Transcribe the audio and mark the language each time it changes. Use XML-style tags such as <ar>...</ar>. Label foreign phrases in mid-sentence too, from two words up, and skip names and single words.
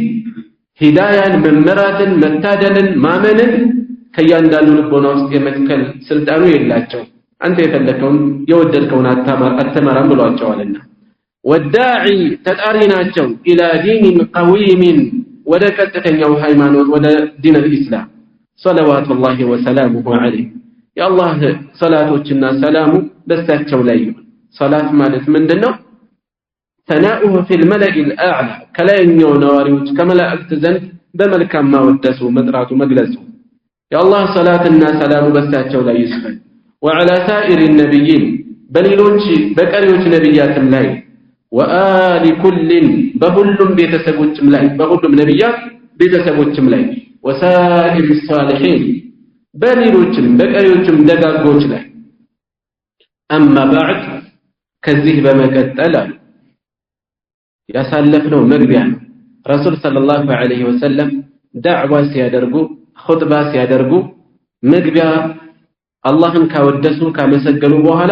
<am>ሂዳያን መመራትን መታደልን ማመንን ከያንዳንዱ ልቦና ውስጥ የመትከል ስልጣኑ የላቸው አንተ የፈለከውን የወደድከውን አተማራም ብሏቸዋልና ወዳዒ ተጣሪናቸው</am> <ar>إلى دين قويم</ar> <am>ወደ ቀጥተኛው ሃይማኖት ወደ ዲን</am> <ar>الاسلام صلوات الله وسلامه عليه يا الله</ar> <am>صلاتዎችና ሰላሙ በሳቸው ላይ ይሁን ሶላት ማለት ምንድነው</am> <ar>ثناؤه في الملأ الاعلى</ar> <am>ከላይኛው ነዋሪዎች ከመላእክት ዘንድ በመልካም ማወደሱ መጥራቱ መግለጹ</am> <ar>يا الله صلاتنا</ar> <am>ሰላሙ በሳቸው ላይ ይስፈን</am> <ar>وعلى سائر النبيين</ar> <am>በሌሎች በቀሪዎች ነብያትም ላይ</am> <ar>وآل كل</ar> <am>በሁሉም ቤተሰቦችም ላይ በሁሉም ነብያት ቤተሰቦችም ላይ</am> <ar>وسائر الصالحين</ar> <am>በሌሎችም በቀሪዎችም ደጋጎች ላይ</am> <ar>أما بعد</ar> <am>ከዚህ በመቀጠል ያሳለፍነው መግቢያ ነው ረሱል</am> <ar>صلى الله عليه وسلم</ar> <am>ዳዕዋ ሲያደርጉ ኹጥባ ሲያደርጉ መግቢያ አላህን ካወደሱ ካመሰገኑ በኋላ</am>